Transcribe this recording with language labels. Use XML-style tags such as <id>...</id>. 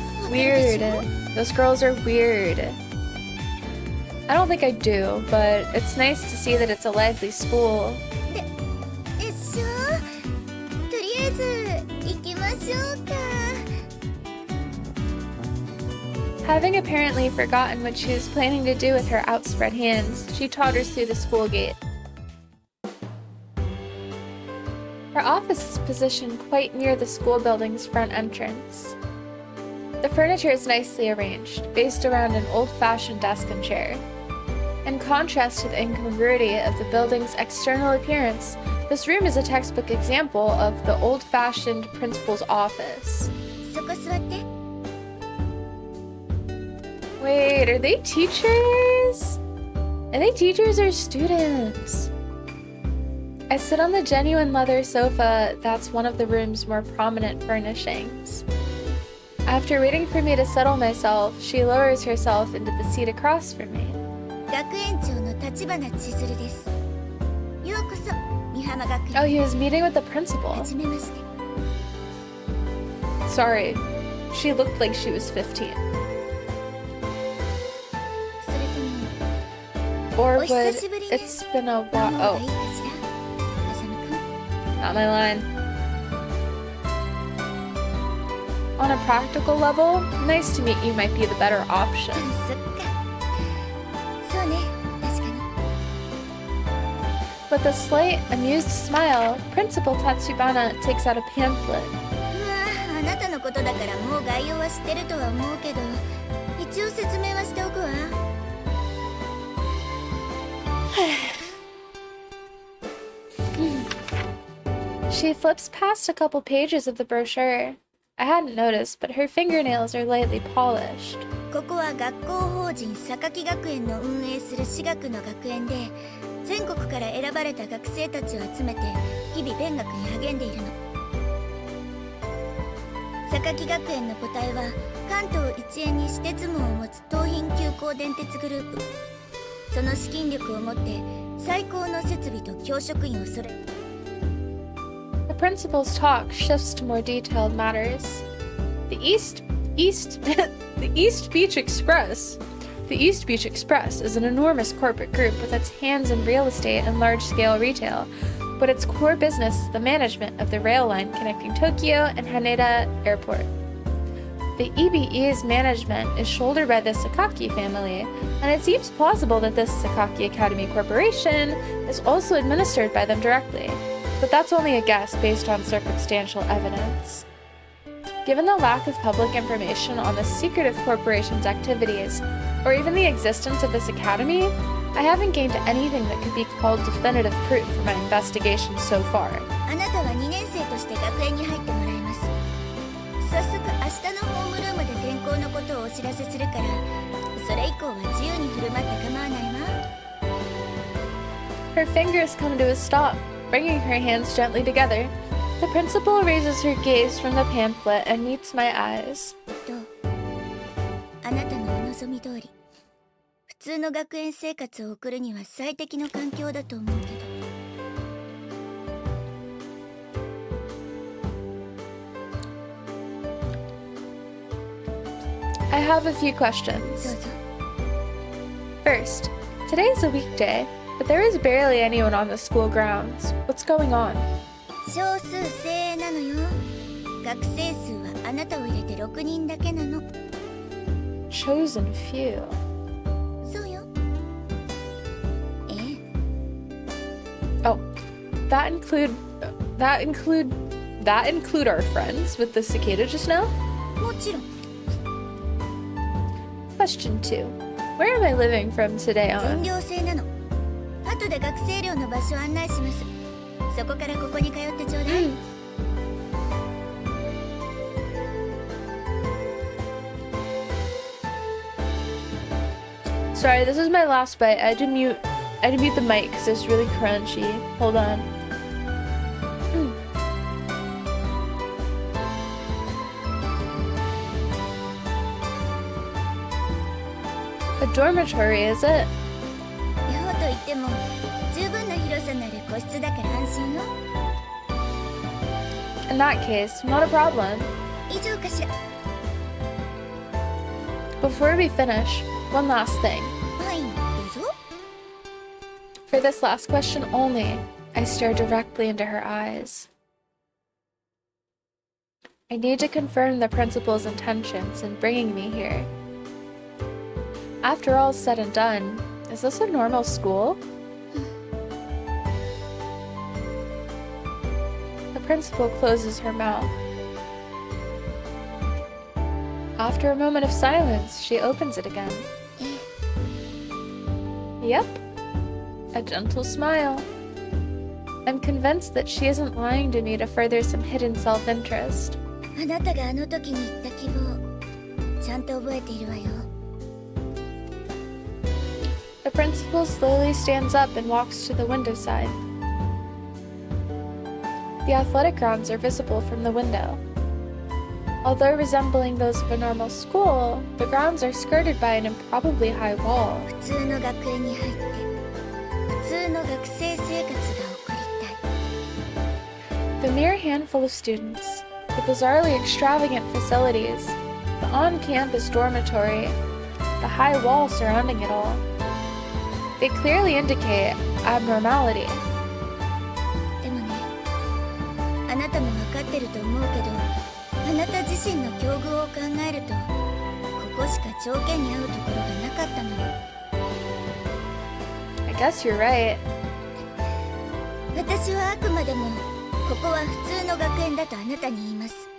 <en>Weird. Those girls are weird. I don't think I do, but it's nice to see that it's a lively school.</en> <ja>でしょ。とりあえず行きましょうか。</ja> <en>Having apparently forgotten what she was planning to do with her outspread hands, she totters through the school gate. Her office is positioned quite near the school building's front entrance. The furniture is nicely arranged, based around an old-fashioned desk and chair. In contrast to the incongruity of the building's external appearance, this room is a textbook example of the old-fashioned principal's office.</en> <ja>そこ座って。</ja> <en>Wait, are they teachers? Are they teachers or students? I sit on the genuine leather sofa that's one of the room's more prominent furnishings. After waiting for me to settle myself, she lowers herself into the seat across from me.</en> <ja>学園長の立花千鶴です。ようこそ、美浜学園。</ja> <en>Oh, he was meeting with the principal.</en> <ja>はじめまして。</ja> <en>Sorry, she looked like she was 15.</en> <ja>それとも、</ja> <en>Or</en> <ja>お</ja> <en>would</en> <ja>久しぶりね。</ja> <en>it's been a</en> <ja>飲もうが</ja> <en>while?</en> <ja>いいかしら。風間くん。</ja> <en>Oh, not my line. On a practical level, nice to meet you might be the better option.</en> <ja>そっか。そうね、確かに。</ja> <en>With a slight, amused smile, Principal Tatsubana takes out a pamphlet.</en> <ja>まあ、あなたのことだからもう概要は知ってるとは思うけど、一応説明はしておくわ。</ja> <en>She flips past a couple pages of the brochure. I hadn't noticed, but her fingernails are lightly polished.</en> <ja>ここは学校法人榊学園の運営する私学の学園で、全国から選ばれた学生たちを集めて日々勉学に励んでいるの。榊学園の母体は関東一円に私鉄網を持つ東浜急行電鉄グループ。その資金力をもって最高の設備と教職員をそれ。</ja> <en>The principal's talk shifts to more detailed matters. The East Beach Express. The East Beach Express is an enormous corporate group with its hands in real estate and large-scale retail, but its core business is the management of the rail line connecting Tokyo and Haneda Airport. The EBE's management is shouldered by the Sakaki family, and it seems plausible that this Sakaki Academy Corporation is also administered by them directly. But that's only a guess based on circumstantial evidence. Given the lack of public information on the secretive corporation's activities, or even the existence of this academy, I haven't gained anything that could be called definitive proof for my investigation so far.</en> <ja>あなたは2年生として学園に入ってもらいます。早速明日のホームルームで転校のことをお知らせするから、それ以降は自由に振る舞って構わないわ。</ja> <en>Her fingers come to a stop, bringing her hands gently together. The principal raises her gaze from the pamphlet and meets my eyes.</en> <ja>どう？あなたのお望み通り、普通の学園生活を送るには最適の環境だと思うけど。</ja> <en>I have a few</en> <ja>どう</ja> <en>questions.</en> <ja>ぞ。</ja> <en>First, today is a weekday, but there is barely anyone on the school grounds. What's going on?</en> <ja>少数精鋭なのよ。学生数はあなたを入れて6人だけなの。</ja> <en>Chosen few.</en> <ja>そうよ。ええ。</ja> <en>Oh, that include our friends with the cicada just now?</en> <ja>もちろん。</ja> <en>Question 2. Where am I living from today</en> <ja>全</ja> <en>on?</en> <ja>寮制なの。後で学生寮の場所案内します。そこからここに通ってちょうだい。</ja> <en>Sorry, this is my last bite. I had to mute the mic because it's really crunchy. Hold on. A dormitory, is it?</en> <ja>寮といっても十分な広さのある個室だから安心よ。</ja> <en>In that case, not a problem.</en> <ja>以上かしら。</ja> <en>Before we finish, one last thing.</en> <ja>はい、どうぞ。</ja> <en>this last question only, I stare directly into her eyes. I need to confirm the principal's intentions in bringing me here. After all's said and done, is this a normal school? The principal closes her mouth. After a moment of silence, she opens it again. Yep. A gentle smile. I'm convinced that she isn't lying to me to further some hidden self-interest.</en> <ja>あなたがあの時に言った希望、ちゃんと覚えているわよ。</ja> <en>The principal slowly stands up and walks to the window side. The athletic grounds are visible from the window. Although resembling those of a normal school, the grounds are skirted by an improbably high wall.</en> <ja>普通の学園に入って普通の学生生活が送りたい。</ja> <en>The mere handful of students, the bizarrely extravagant facilities, the on-campus dormitory, the high wall surrounding it all. They clearly indicate abnormality.</en> <ja>でもね、あなたも分かってると思うけど、あなた自身の境遇を考えると、ここしか条件に合うところがなかったのよ。</ja> <en>I guess you're right.</en> <ja>私はあくまでもここは普通の学園だとあなたに言います。</ja>